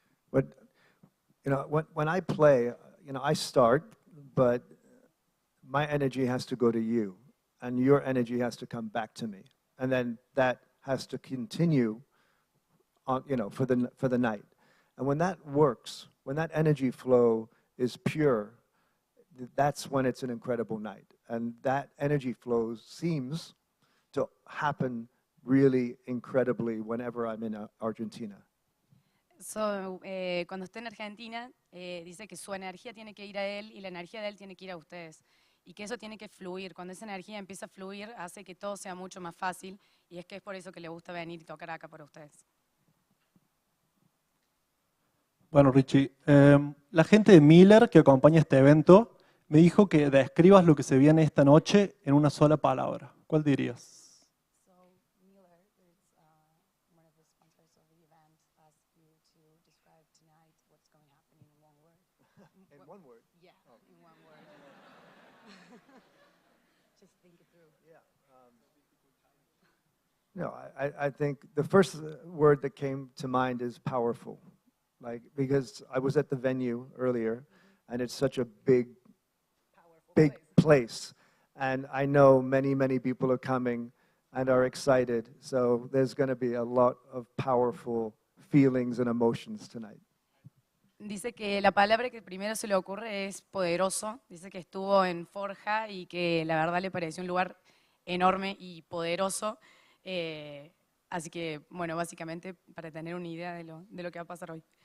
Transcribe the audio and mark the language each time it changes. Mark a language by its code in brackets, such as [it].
[en] But, when I play, I start, but my energy has to go to you, and your energy has to come back to me, and then that has to continue on, for the night. And when that works, when that energy flow is pure, that's when it's an incredible night. And that energy flow seems to happen really incredibly whenever I'm in Argentina. [es] Cuando esté en Argentina, dice que su energía tiene que ir a él y la energía de él tiene que ir a ustedes. Y que eso tiene que fluir. Cuando esa energía empieza a fluir, hace que todo sea mucho más fácil. Y es que es por eso que le gusta venir y tocar acá para ustedes. Bueno, Richie, la gente de Miller que acompaña este evento me dijo que describas lo que se viene esta noche en una sola palabra. ¿Cuál dirías? [en] So Miller is one of the sponsors of the event. Asked you to describe tonight what's going to happen in one word. In one word? Yeah, in one word. Just think it through. Yeah. No, I think the first word that came to mind is powerful. Like, because I was at the venue earlier, and it's such a big place. And I know many people are coming and are excited. So there's going to be a lot of powerful feelings and emotions tonight. [es] Dice que la palabra que primero se le ocurre es poderoso. Dice que estuvo en Forja y que la verdad le pareció un lugar enorme y poderoso. Así que, bueno, básicamente para tener una idea de lo que va a pasar hoy.